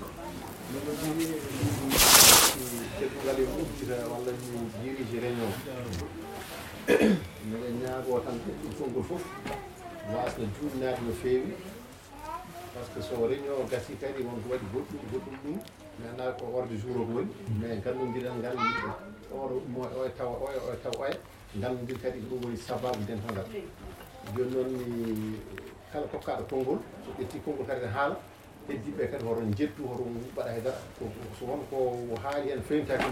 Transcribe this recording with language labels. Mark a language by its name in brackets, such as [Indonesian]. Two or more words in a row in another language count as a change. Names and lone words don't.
[Fula] ñaago tan fongo fof wasno juutnaade no feewi [French] par ce que [Fula] so réunion gasi kadi wonko waɗi goɗɗum ɗum mi annda ko [French] ordre jour [Fula] o woni mais gandodiral ngal o tawa oya gandodir kadi ɗum woni sababu dental ngal joni noon mi kala kokkaɗo konngol so ƴetti konngol kadi ne haala heddiɓe kadi hoto jettu hoto mbaɗa hedara so wonko haali hen fewnitaki